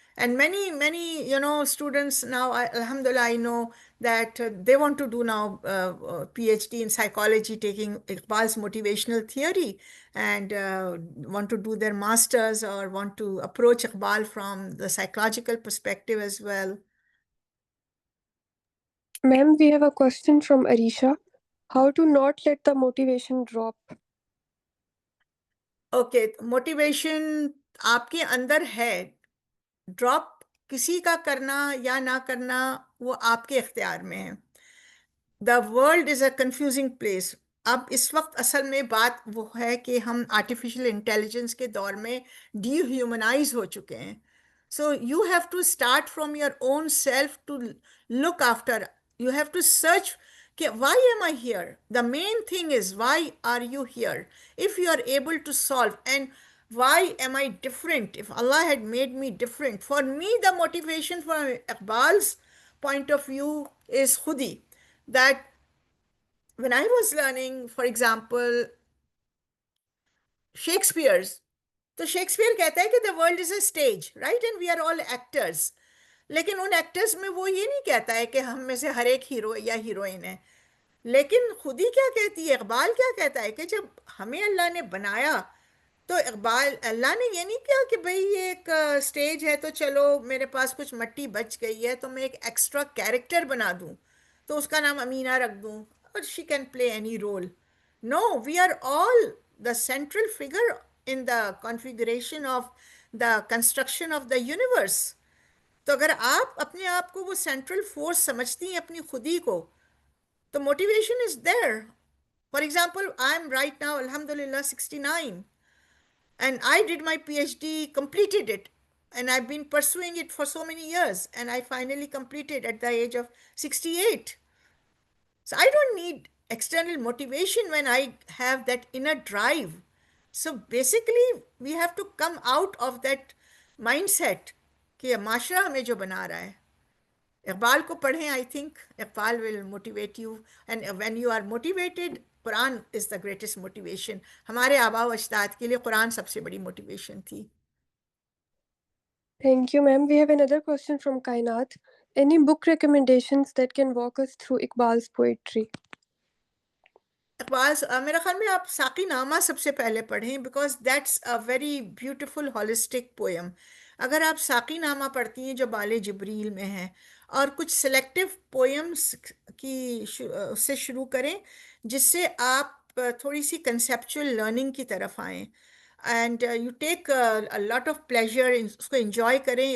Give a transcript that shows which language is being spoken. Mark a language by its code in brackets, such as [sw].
[en] And many, students now, alhamdulillah, I know that they want to do now PhD in psychology, taking Iqbal's motivational theory, and want to do their masters or want to approach Iqbal from the psychological perspective as well. Ma'am, we have a question from Arisha. How to not let the motivation drop? [ur] Okay, motivation آپ کے اندر ہے, drop کسی کا کرنا یا نہ کرنا وہ آپ کے اختیار میں ہے. [en] The world is a confusing place. [ur] اب اس وقت اصل میں بات وہ ہے کہ ہم آرٹیفیشیل انٹیلیجنس کے دور میں ڈی ہیومنائز ہو چکے ہیں. [en] So you have to start from your own self to look after. You have to search کہ why am I here? The main thing is, why are you here? If you are able to solve, and why am I different? If Allah had made me different, for me the motivation from Iqbal's point of view is khudi, that when I was learning, for example, Shakespeare's, [ur] تو Shakespeare کہتا ہے کہ [en] the world is a stage, right? And we are all actors. [ur] لیکن ان actors میں وہ یہ نہیں کہتا ہے کہ ہم میں سے ہر ایک ہیرو یا ہیروئن ہے. لیکن خود ہی کیا کہتی ہے, اقبال کیا کہتا ہے کہ جب ہمیں اللہ نے بنایا تو اقبال, اللہ نے یہ نہیں کیا کہ بھئی یہ ایک سٹیج ہے تو چلو میرے پاس کچھ مٹی بچ گئی ہے تو میں ایک ایکسٹرا کیریکٹر بنا دوں تو اس کا نام امینہ رکھ دوں [en] اور she can play any role. No, we are all the central figure in the configuration of the construction of the universe. [ur] تو اگر آپ اپنے آپ کو وہ سینٹرل فورس سمجھتی ہیں اپنی خودی کو, تو [en] Motivation is there. For example, I'm right now, alhamdulillah, 69. And I did my PhD, completed it. And I've been pursuing it for so many years. And I finally completed at the age of 68. So I don't need external motivation when I have that inner drive. So basically, we have to come out of that mindset [ur] کہ یہ معاشرہ ہمیں جو بنا رہا ہے. اقبال کو پڑھیں. [en] I think Iqbal will motivate you and when you are motivated Quran is the greatest motivation. [ur] ہمارے آبا و اجداد کے لیے قرآن سب سے بڑی موٹیویشن تھی. [en] Thank you, ma'am. We have another question from Kainat. Any book recommendations that can walk us through Iqbal's poetry? [ur] Iqbal میرا خیال میں آپ ساقی نامہ سب سے پہلے پڑھیں [en] Because that's a very beautiful holistic poem. [ur] اگر آپ ساقی نامہ پڑھتی ہیں جو بال جبریل میں ہے اور کچھ سلیکٹو پوئمس کی اس سے شروع کریں جس سے آپ تھوڑی سی کنسیپچول لرننگ کی طرف آئیں [en] and you take lot of pleasure [ur] اس کو انجوائے کریں.